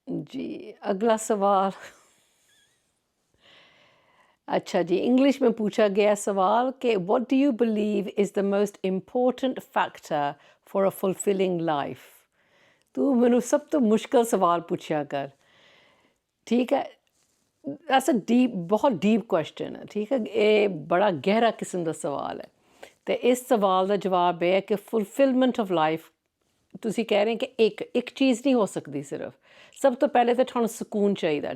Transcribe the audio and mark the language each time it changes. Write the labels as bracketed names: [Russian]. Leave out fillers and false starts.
[Urdu] جی اگلا سوال. اچھا جی. انگلش میں پوچھا گیا سوال کہ [English] What do you believe is the most important factor for a fulfilling life. [Punjabi] تو مینوں سب تو مشکل سوال پوچھا کر. [Urdu] ٹھیک ہے. ایسا ڈیپ بہت ڈیپ کوشچن ہے. ٹھیک ہے. یہ بڑا گہرا قسم کا سوال ہے. تو اس سوال کا جواب یہ ہے کہ فلفلمنٹ آف لائف تسی کہہ رہے ہیں کہ ایک چیز نہیں ہو سکتی صرف. [Punjabi] سب تو پہلے تو تھانوں سکون چاہیے.